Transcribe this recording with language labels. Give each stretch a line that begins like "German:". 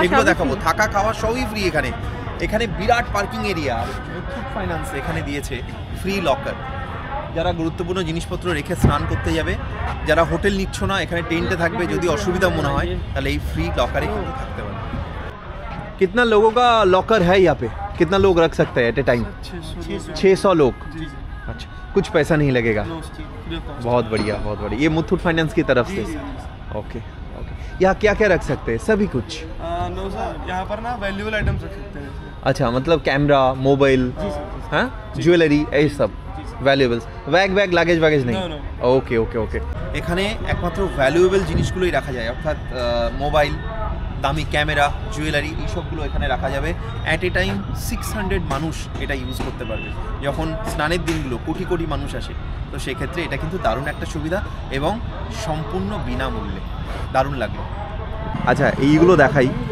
Bangla: সেগুলো দেখাবো। থাকা খাওয়া সবই ফ্রি এখানে। এখানে বিরাট পার্কিং এরিয়া। মুথুট ফাইন্যান্স এখানে দিয়েছে ফ্রি লকার। যারা গুরুত্বপূর্ণ জিনিসপত্র রেখে স্নান করতে যাবে, যারা হোটেল নিচ্ছ না, এখানে টেন্টে থাকবে, যদি অসুবিধা মনে হয় তাহলে এই ফ্রি লকারে কিন্তু থাকতে পারবে।
Hindi: कितना लोगों का लॉकर है यहाँ पे? कितना लोग रख सकते हैं
English: At a time?
Hindi: 600 लोग। अच्छा, कुछ पैसा नहीं लगेगा? बहुत बढ़िया, बहुत बढ़िया। ये मुथूट फाइनेंस की तरफ से। Okay okay. यहाँ क्या क्या रख सकते हैं? सभी कुछ?
English: no sir,
Hindi: यहाँ पर ना वैल्यूएबल आइटम्स रख सकते हैं। अच्छा, मतलब कैमरा, मोबाइल, हाँ, ज्वेलरी, ये सब।
Bangla: ভ্যালুয়েবলস, ব্যাগ লাগেজ নেই?
English: No, no. Okay okay okay.
Bangla: এখানে একমাত্র ভ্যালুয়েবল জিনিসগুলোই রাখা যায়, অর্থাৎ মোবাইল, দামি ক্যামেরা, জুয়েলারি, এইসবগুলো এখানে রাখা যাবে।
English: at a time
Bangla: 600 মানুষ এটা ইউজ করতে পারবে। যখন স্নানের দিনগুলো কোটি কোটি মানুষ আসে, তো সেক্ষেত্রে এটা কিন্তু দারুণ একটা সুবিধা এবং সম্পূর্ণ বিনামূল্যে। দারুণ লাগলো। আচ্ছা, এইগুলো দেখাই।